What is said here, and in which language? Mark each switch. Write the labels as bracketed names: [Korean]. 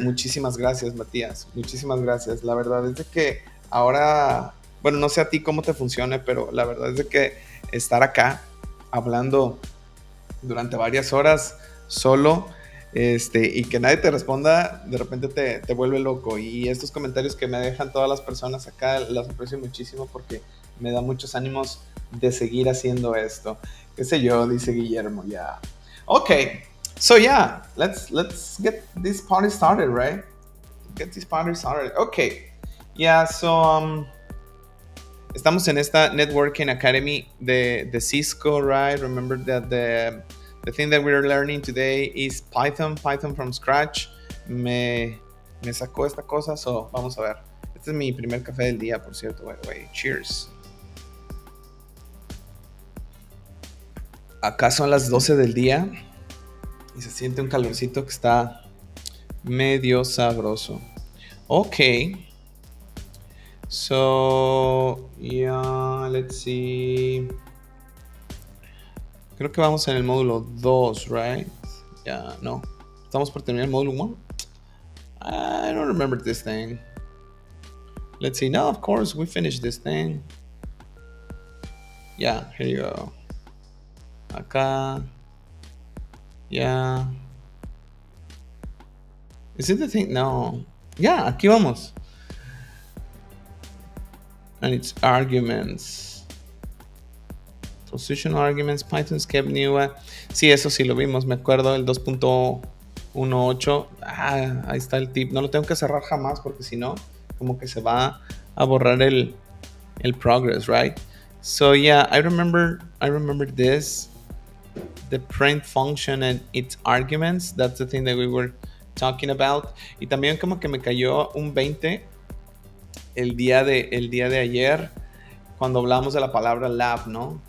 [Spanish] Muchísimas gracias, Matías. Muchísimas gracias. La verdad es de que ahora, bueno, no sé a ti cómo te funcione, pero la verdad es de que estar acá hablando durante varias horas solo, y que nadie te responda, de repente te vuelve loco. Y estos comentarios que me dejan todas las personas acá, las aprecio muchísimo porque me da muchos ánimos de seguir haciendo esto. Qué sé yo, dice Guillermo, ya. Yeah. [English] Okay, so yeah, let's get this party started, right? Get this party started. Okay, yeah, so [Spanish] estamos en esta Networking Academy de Cisco, [English] right? Remember that the thing that we're learning today is Python from scratch. [Spanish] Me sacó esta cosa, so vamos a ver. Este es mi primer café del día, por cierto, [English] by the way. Cheers. [Spanish] Acá son las 12 del día y se siente un calorcito que está medio sabroso. Ok. [English] So, yeah, let's see. [Spanish] Creo que vamos en el módulo 2, [English] right? Yeah, [Spanish] no. Estamos por terminar el módulo 1. [English] I don't remember this thing. Let's see. No, of course, we finished this thing. Yeah, here you go. Acá. Yeah. Is it the thing? No. Yeah, [Spanish] aquí vamos. [English] And it's arguments. Positional arguments, Python's kept new. [Spanish] Sí, eso sí lo vimos, me acuerdo, el 2.18. Ahí está el tip. No lo tengo que cerrar jamás porque si no, como que se va a borrar el progress, [English] right? So yeah, I remember this. The print function and its arguments. That's the thing that we were talking about. [Spanish] Y también como que me cayó un 20 el día de ayer cuando hablamos de la palabra lab, ¿no?